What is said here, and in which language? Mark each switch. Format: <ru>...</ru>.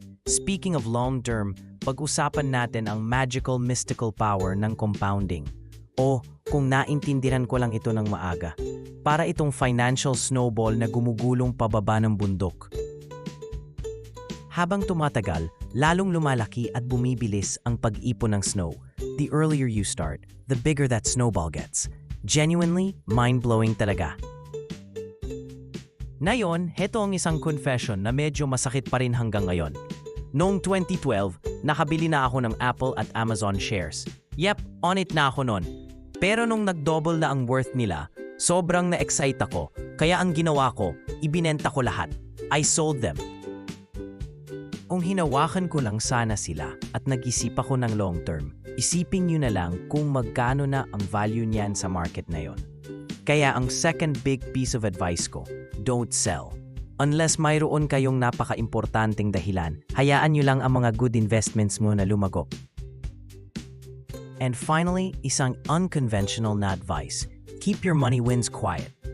<en>Speaking of long-term,</en> <tl>pag-usapan natin ang</tl> <en>magical mystical power ng compounding.</en> <tl>O kung naintindihan ko lang ito ng maaga, para itong financial snowball na gumugulong pababa ng bundok. Habang tumatagal, lalong lumalaki at bumibilis ang pag-ipon ng snow.</tl> <en>The earlier you start, the bigger that snowball gets. Genuinely, mind-blowing talaga.</en> <tl>Ngayon, heto ang isang confession na medyo masakit pa rin hanggang ngayon. Noong 2012, nakabili na ako ng Apple at Amazon shares.</tl> <en>Yep, on it</en> <tl>na ako noon. Pero nung nag-double na ang worth nila, sobrang na-excite ako. Kaya ang ginawa ko, ibinenta ko lahat.</tl> <en>I sold them.</en> <tl>Kung hinawakan ko lang sana sila at nag-isip ako ng long term, isipin nyo na lang kung magkano na ang value niyan sa market na yon. Kaya ang</tl> <en>second big piece of advice ko, don't sell.</en> <tl>Unless mayroon kayong napaka-importanting dahilan, hayaan nyo lang ang mga good investments mo na lumago.</tl> <en>And finally, isang unconventional na advice, keep your money wins quiet.</en>